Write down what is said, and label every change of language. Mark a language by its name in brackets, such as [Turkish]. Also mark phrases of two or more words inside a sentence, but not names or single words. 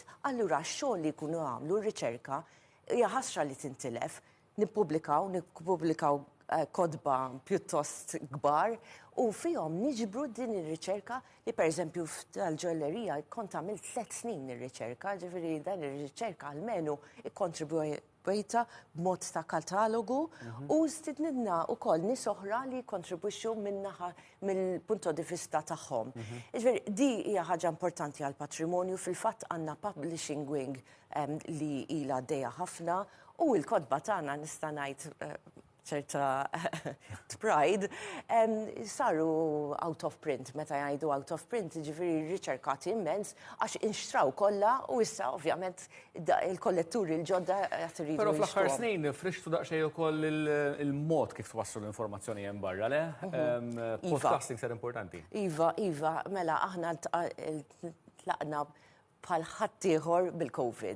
[Maltese] Allura x-xogħol li jkunu għamlu r-riċerka hija ħasra li tintilef, nippubblikaw kodba pjuttost kbar u fihom niġbru din ir-riċerka li pereżempju tal-ġollerija kont għamilt 3 snin ir-riċerka, ġifieri dan ir-riċerka almenu ikkontribwejta b'mod ta' katalogu u stidnidna wkoll nies oħra li jkontribwixxu minnaħa mill- [Italian] punto di vista [Maltese] tagħhom. Ġifieri di hija ħaġa importanti għall-patrimonju, fil-fatt għandna [English] publishing wing [Maltese] li ilha għaddejja ħafna u l-kodba tagħna nista' ngħid ċerta pride, saru [English] out of print, [Maltese] meta jgħidu [English] out of print, [Maltese] ġifiri riċerkati immens, għax inxtraw kollha u issa ovvjament il-kolletturi l-ġodda qed iridu. Però fl-aħħar snin frixtu daqsxejn ukoll il-mod kif twasslu l-informazzjoni hemm barra, le? Podcasting ser importanti. Iva, mela aħna tlaqna bħal ħaddieħor bil-COVID.